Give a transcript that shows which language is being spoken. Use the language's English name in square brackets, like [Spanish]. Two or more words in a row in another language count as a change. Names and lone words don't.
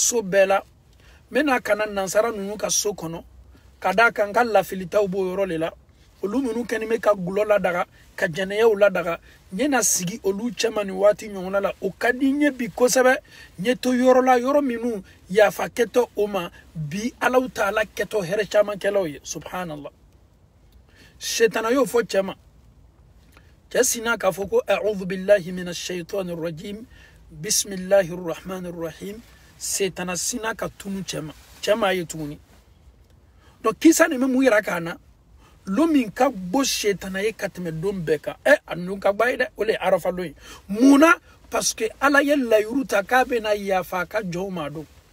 [Bambara] so bɛɛ la n bɛna ka na nansara ninnu ka so kɔnɔ ka d'a kan n ka lafilitaw b'o yɔrɔ le la olu minnu kɛlen bɛ ka gulɔ ladaga ka jɛnɛyaw ladaga n ye na sigi olu cɛma nin waati ɲɔgɔnna la o ka di n ye bi kosɛbɛ n ye to yɔrɔ la yɔrɔ minnu yafa kɛtɔ o ma bi alaw taala kɛtɔ hɛrɛ caman kɛlaw ye subhanallah setana y'o fɔ cɛ ma cɛ sinna k'a fɔ ko [Arabic] أعوذ بالله من الشيطان الرجيم بسم الله الرحمن الرحيم [Bambara] setana sinna ka tunu cɛ ma ye tuguni donc kisa nin bɛ mun yira k'an na lo min ka bɔ setana ye ka tɛmɛ don bɛɛ kan a ninnu ka gba ye dɛ o le ye arafa don ye mun na [French] parce que [Bambara] ala ye layiru ta k'a bɛna yafa a ka jɔnw ma don